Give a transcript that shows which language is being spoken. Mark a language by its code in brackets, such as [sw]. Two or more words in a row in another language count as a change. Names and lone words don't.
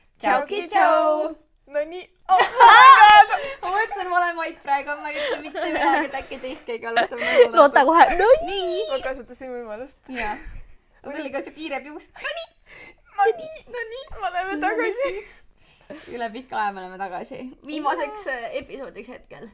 [et] Tšauki, tšau! No nii, [en] oh my god! [et] Ma mõtlesin, ma olen Mait praegu, ma ei ütle mitte midagi, et äkki teist keegi alustab nagu. Loota kohe, no nii! Ma kasutasin võimalust. Jaa. Mul oli ka see kiire pius. No nii, me oleme tagasi. Üle pika aja me oleme tagasi. Viimaseks episoodiks hetkel.